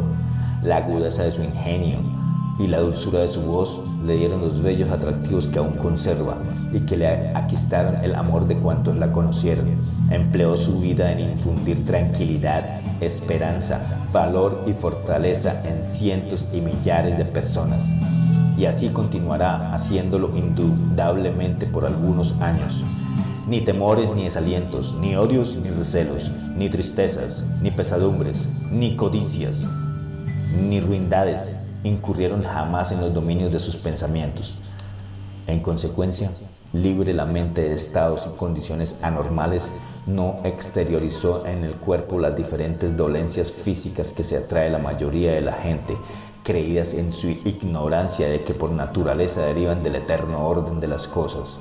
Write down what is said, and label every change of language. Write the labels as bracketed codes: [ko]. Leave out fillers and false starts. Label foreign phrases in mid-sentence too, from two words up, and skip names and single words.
[es] La agudeza de su ingenio y la dulzura de su voz le dieron los bellos atractivos que aún conserva y que le aquistaron el amor de cuantos la conocieron. Empleó su vida en infundir tranquilidad, esperanza, valor y fortaleza en cientos y millares de personas. Y así continuará haciéndolo indudablemente por algunos años. Ni temores ni desalientos, ni odios ni recelos, ni tristezas, ni pesadumbres, ni codicias, ni ruindades incurrieron jamás en los dominios de sus pensamientos. En consecuencia, libre la mente de estados y condiciones anormales, no exteriorizó en el cuerpo las diferentes dolencias físicas que se atrae la mayoría de la gente, creídas en su ignorancia de que por naturaleza derivan del eterno orden de las cosas.